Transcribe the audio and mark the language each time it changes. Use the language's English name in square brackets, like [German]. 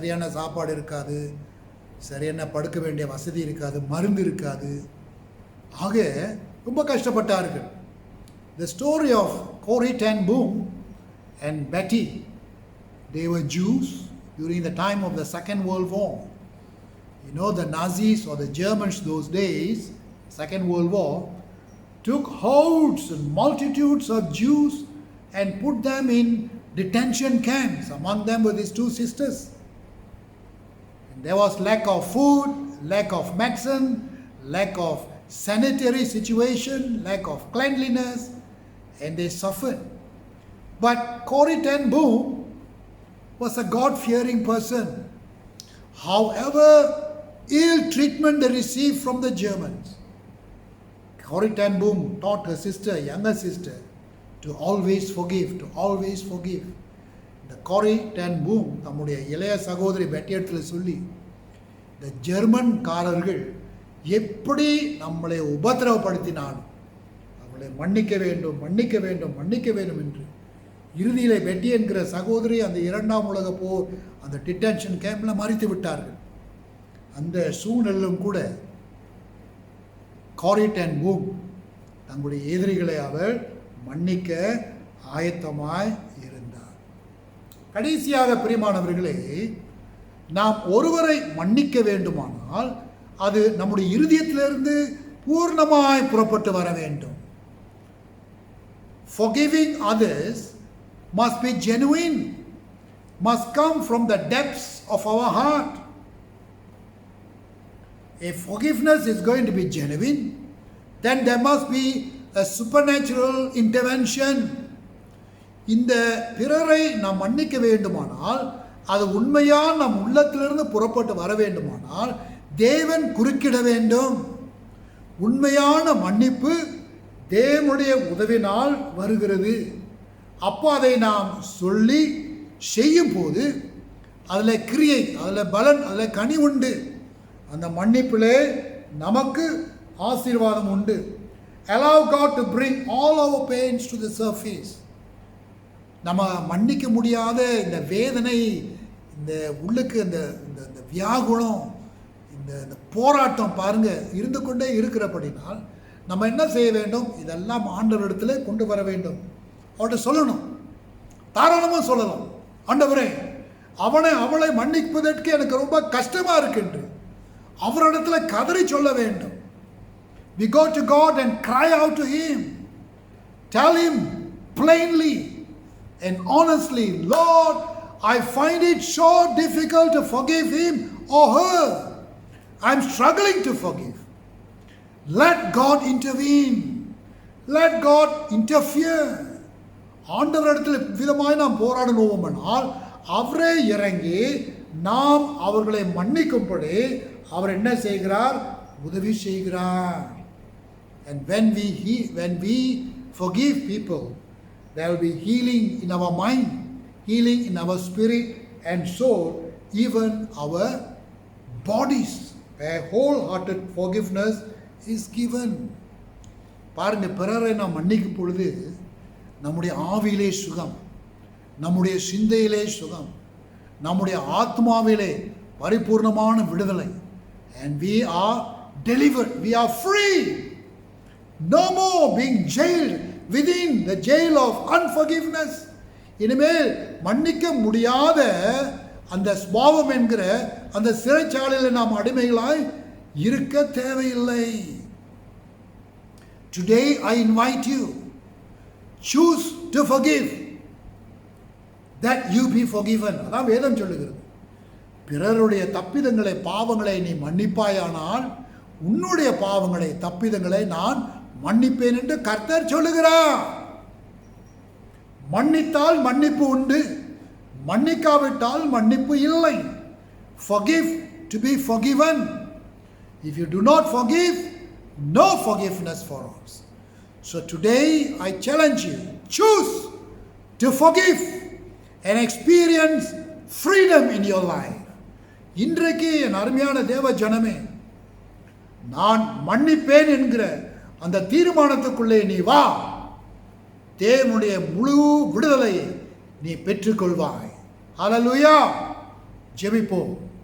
[Tamil] சரியான சாப்பாடு இருக்காது, சரியான படுக்க வேண்டிய வசதி இருக்காது, மருந்து இருக்காது. ஆக ரொம்ப கஷ்டப்பட்டார்கள். [English] The story of Corrie ten Boom and Betty, they were Jews during the time of the Second World War. You know, the Nazis or the Germans those days, Second World War, took hordes and multitudes of Jews and put them in detention camps. Among them were these two sisters. And there was lack of food, lack of medicine, lack of sanitary situation, lack of cleanliness, and they suffered. But Corrie ten Boom was a God-fearing person. However ill treatment they received from the Germans, Corrie ten Boom taught her sister, younger sister, to always forgive, to always forgive. [Tamil] The Corrie ten Boom தம்முடைய இளைய சகோதரி பெட்டியத்தில் சொல்லி, இந்த ஜெர்மன்காரர்கள் எப்படி நம்மளை உபத்திரவப்படுத்தினாலும் அவளை மன்னிக்க வேண்டும், மன்னிக்க வேண்டும், மன்னிக்க வேண்டும் என்று இறுதியிலே பெட்டி என்கிற சகோதரி அந்த 2ஆம் உலக போர் அந்த டிடென்ஷன் கேம்பில் மறித்து விட்டார்கள். அந்த சூழ்நிலையிலும் கூட காரிட் அண்ட் பூம் தங்களுடைய எதிரிகளை அவர் மன்னிக்க ஆயத்தமாய் இருந்தார். கடைசியாக பிரியமானவர்களே, நாம் ஒருவரை மன்னிக்க வேண்டுமானால் அது நம்முடைய இருதயத்திலிருந்து பூர்ணமாய் புறப்பட்டு வர வேண்டும். [English] Forgiving others must be genuine, must come from the depths of our heart. If forgiveness is going to be genuine, then there must be a supernatural intervention. [Tamil] இந்த பிறரை நாம் மன்னிக்க வேண்டுமானால் அது உண்மையாக நம் உள்ளத்திலிருந்து புறப்பட்டு வர வேண்டுமானால் தேவன் குறுக்கிட வேண்டும். உண்மையான மன்னிப்பு தேவனுடைய உதவினால் வருகிறது. அப்போ அதை நாம் சொல்லி செய்யும் போது அதில் கிரியை, அதில் பலன், அதில் கனி உண்டு. அந்த மன்னிப்பிலே நமக்கு ஆசீர்வாதம் உண்டு. [English] Allow God to bring all our pains to the surface. [Tamil] நம்ம மன்னிக்க முடியாத இந்த வேதனை, இந்த உள்ளுக்கு இந்த இந்த வியாகுலம், இந்த போராட்டம் பாருங்கள் இருந்து கொண்டே இருக்கிறபடினால் நம்ம என்ன செய்ய வேண்டும்? இதெல்லாம் ஆண்டவரிடத்தில் கொண்டு வர வேண்டும். அவர்கிட்ட சொல்லணும், தாராளமாக சொல்லலாம். ஆண்டவரே, அவளை மன்னிப்பதற்கு எனக்கு ரொம்ப கஷ்டமாக இருக்குன்று அவரிடத்தில் கதறி சொல்ல வேண்டும். [English] We go to God and cry out to Him. Tell Him plainly and honestly, Lord, I find it so difficult to forgive him or her. I'm struggling to forgive. Let God intervene. Let God interfere. [Tamil] ஆண்டவரிடத்தில் விதமாய் நாம் போராடணுமானால் அவரே இறங்கி நாம் அவர்களை மன்னிக்கும்படி அவர் என்ன செய்கிறார்? உதவி செய்கிறார். [English] And when we forgive people, there will be healing in our mind, healing in our spirit and soul, even our bodies. A wholehearted forgiveness is given. [Tamil] பாருங்க, பிறரை நாம் மன்னிக்கும் பொழுது நம்முடைய ஆவியிலே சுகம், நம்முடைய சிந்தையிலே சுகம், நம்முடைய ஆத்மாவிலே பரிபூர்ணமான விடுதலை. [English] And we are delivered, we are free. No more being jailed within the jail of unforgiveness. [Tamil] இனிமேல் மன்னிக்க முடியாத அந்த ஸ்பாவம் என்கிற அந்த சிறைச்சாலையில் நாம் அடிமைகளாய் இருக்க தேவையில்லை. [English] Today I invite you, choose to forgive that you be forgiven. [Tamil] அதான் வேதம் சொல்லுகிறது. பிறருடைய தப்பிதங்களை, பாவங்களை நீ மன்னிப்பாயானால் உன்னுடைய பாவங்களை, தப்பிதங்களை நான் மன்னிப்பேன் என்று கர்த்தர் சொல்லுகிறார். மன்னித்தால் மன்னிப்பு உண்டு, மன்னிக்காவிட்டால் மன்னிப்பு இல்லை. [English] Forgive to be forgiven. If you do not forgive, no forgiveness for us. So today I challenge you, choose to forgive and experience freedom in your life. [Tamil] இன்றைக்கு என் அருமையான தேவ ஜனமே, நான் மன்னிப்பேன் என்கிற அந்த தீர்மானத்துக்குள்ளே நீ வா. தேவனுடைய முழு விடுதலையை நீ பெற்றுக்கொள்வாய். ஹல்லேலூயா. ஜெபிப்போம்.